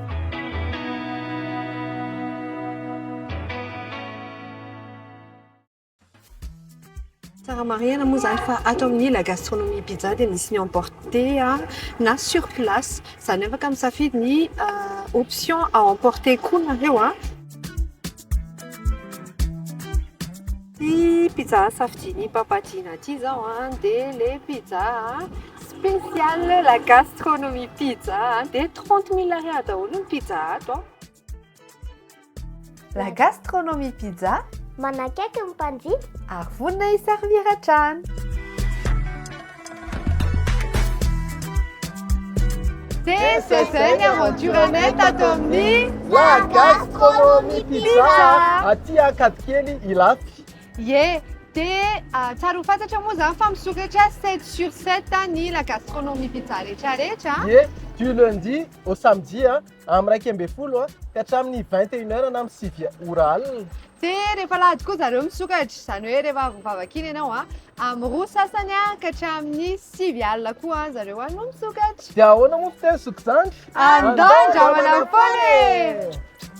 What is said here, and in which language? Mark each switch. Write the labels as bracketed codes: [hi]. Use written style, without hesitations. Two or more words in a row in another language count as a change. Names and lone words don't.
[mg] Tsara marihana moa zany fa ato amin'ny la gastronomie pizza dia misy ny emporter na [fr] sur place [mg] zany afaka misafidy ny option [fr] à emporter [mg] koa nareo ty pizza safidiny papadiana ty zao dia le pizza spécial la gastronomie pizza dia 30 000 ariary daholo ny pizza ato La gastronomie pizza manakaiky ny mpanjifa ary vonona hiservir hatrany. Dia zay ny aventuranay tato amin'ny la gastronomie pizza aty Katikely Ilafy. dia tsara ho fantatra moa zany fa misokatra [fr] 7 sur 7 [mg] ny la gastronomie pizza rehetrarehetra [fr] du lundi au samedi [mg] amin'ny 12 ka hatramin'ny 21h na amin'ny 6 oral. dia rehefa lahady koa zareo misokatra zany hoe rehefa vavakiny ianao amin'ny 2 sasany ka hatramin'ny 6 alina koa zareo no misokatra. Dia ahoana moa fiteny sokizandry? Andao andramana foana e!